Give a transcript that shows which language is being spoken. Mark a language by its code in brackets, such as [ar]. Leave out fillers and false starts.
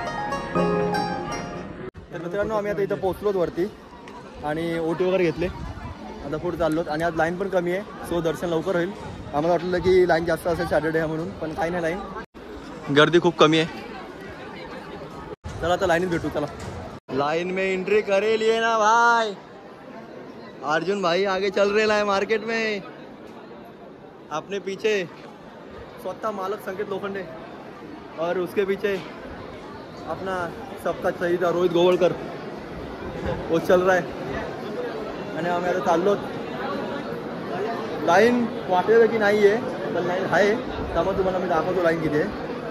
[mr] मित्रांनो आम्ही आता इथं पोहोचलोत वरती आणि ओटी वगैरे घेतले. आता पुढे चाललोत आणि आज लाईन पण कमी आहे, सो दर्शन लवकर होईल. आम्हाला वाटलं की लाईन जास्त असेल सॅटर्डे आहे म्हणून, पण काही नाही, लाईन गर्दी खूप कमी आहे. चला आता लाईनीत भेटू. [hi] चला लाइन में एंट्री करे लिए ना भाई. अर्जुन भाई आगे चल रहे है मार्केट में, अपने पीछे [mr] स्वतः मालक [hi] संकेत लोखंडे और उसके पीछे अपना सबका शहीद रोहित गोवळकर, वो चल रहा है. [mr] आणि आम्ही आता चाललो. लाईन वाटेल की नाही आहे, पण लाईन आहे, त्यामुळे तुम्हाला मी दाखवतो लाईन किती आहे.